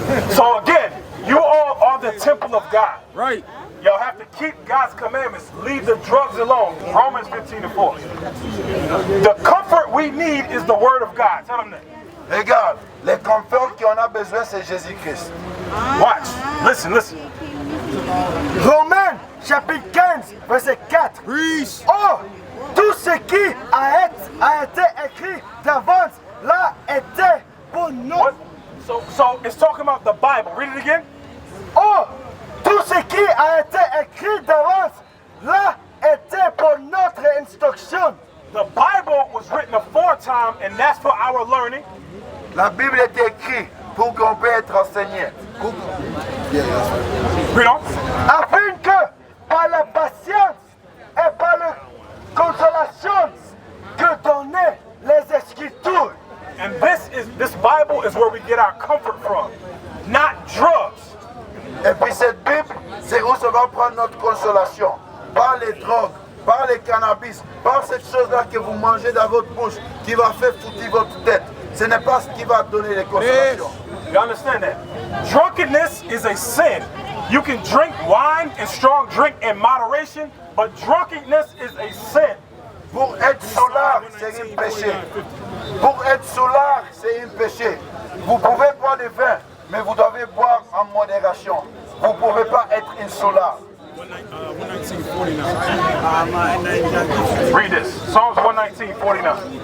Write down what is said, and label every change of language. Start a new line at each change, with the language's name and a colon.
English: So again, you all are the temple of God. Right. Y'all have to keep God's commandments. Leave the drugs alone. Romans 15:4. The comfort we need is the word of God. Tell them that.
French: Regarde, les conforts qu'on a besoin, c'est Jésus-Christ.
English: Watch. Listen.
French: Romains chapitre 15, verset 4.
English: Preach.
French: Oh, tout ce qui a été écrit d'avance, là était pour nous.
English: What? So it's talking about the Bible. Read it again.
French: Oh, tout ce qui a été écrit d'avance, là était pour notre instruction.
English: The Bible was written aforetime, and that's for our learning.
French: La Bible est écrite pour qu'on puisse être enseigné.
English: Read on.
French: Afin que, par la patience et par la consolation que donnaient les Écritures.
English: And this Bible is where we get our comfort from, not drugs.
French: Et puis cette Bible, c'est où ça va prendre notre consolation. Par les drogues, par les cannabis, par cette chose-là que vous mangez dans votre bouche, qui va faire foutre votre tête. Ce n'est pas ce qui va donner les consolations.
English: You understand that? Drunkenness is a sin. You can drink wine and strong drink in moderation, but drunkenness is a sin.
French: Pour être soulard, c'est un péché. Pour être soulard, c'est un péché. Vous pouvez boire du vin, mais vous devez boire en modération. Vous ne pouvez pas être un soulard.
English: Read this. Psalms 119:49.